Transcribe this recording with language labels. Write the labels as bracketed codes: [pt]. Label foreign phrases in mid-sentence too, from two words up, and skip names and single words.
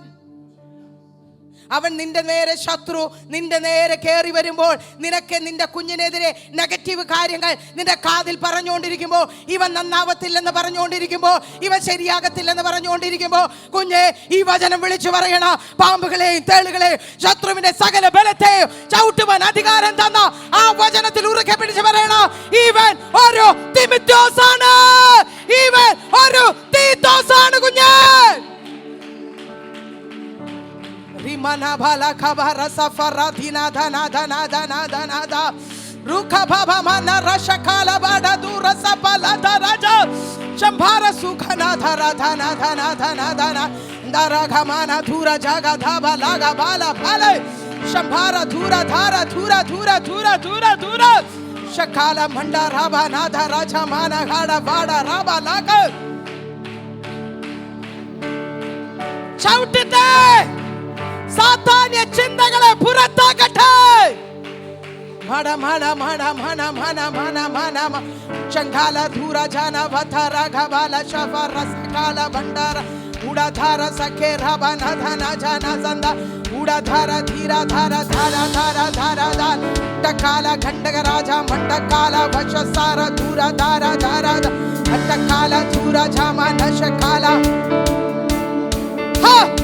[ml] അവൻ നിന്റെ നേരെ ശത്രു, നിന്റെ നേരെ കയറി വരുമ്പോൾ നിനക്ക് നിന്റെ കുഞ്ഞിനെതിരെ നെഗറ്റീവ് കാര്യങ്ങൾ നിന്റെ കാതിൽ പറഞ്ഞുകൊണ്ടിരിക്കുമ്പോൾ, ഇവൻ നന്നാവത്തില്ലെന്ന് പറഞ്ഞുകൊണ്ടിരിക്കുമ്പോൾ, ഇവൻ ശരിയാകത്തില്ലെന്ന് പറഞ്ഞുകൊണ്ടിരിക്കുമ്പോൾ, കുഞ്ഞെ ഈ വചനം വിളിച്ചു പറയണ, പാമ്പുകളെയും തേളുകളെയും ശത്രുവിന്റെ സകല ബലത്തെയും ചവിട്ടുവാൻ അധികാരം തന്ന ആ വചനത്തിൽ ഉറക്കെ പിടിച്ച് പറയണ, ഇവൻ ഒരു തിമോഥെയോസാണ്, ഇവൻ ഒരു തീത്തോസാണ് കുഞ്ഞെ. Rimana bala kabara safara dina dana dana dana dana da ruka baba mana rashakala bada dura sapala daraja shambhara sukhana dhara dhana dhana dhana dhana dara ghamana dhura jaga dhaba laga bala bale shambhara dhura dhara dhura dhura dhura dhura dhura shakala manda raba na raja mana gada bada raba laga shoutite സാത്താന്യ ചിന്തകളെ പുറത്താക്കട്ടെ. മട മട മട മണ മണ മണ മണ ശംഖാല ധൂര ജന വധര ഘബല ശഫര സകാല ഭണ്ഡാര ഉഡാധാര സഖേ രബന ധന ജന സന്ദ ഉഡാധാര ധീര ധാര ധാര ധാര ധാര ധാര ടകാല ഖണ്ഡക രാജ മണ്ഡകാല വശസാര ധൂര ധാര ധാര ടകാല ധൂര ജമ നശകാല ഹാ.